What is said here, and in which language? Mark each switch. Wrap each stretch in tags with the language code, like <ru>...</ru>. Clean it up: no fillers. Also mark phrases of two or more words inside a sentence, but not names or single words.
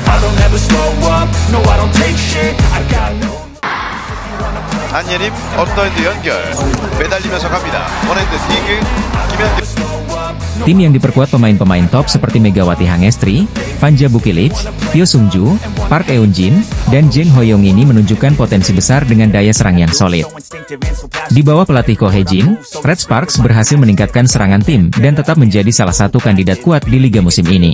<en>I'll never slow up, no I don't take shit, I got no.</en> <ko>안예림 업더핸드 연결 매달리면서 갑니다. 원핸드 디그 김현경.</ko> <id>Tim yang diperkuat pemain-pemain top seperti Megawati Hangestri, Vanja Bukilic, Tyo Sungju, Park Eun-jin, dan Jang Hoyong ini menunjukkan potensi besar dengan daya serang yang solid. Di bawah pelatih Ko Hye-jin, Red Sparks berhasil meningkatkan serangan tim dan tetap menjadi salah satu kandidat kuat di liga musim ini.</id>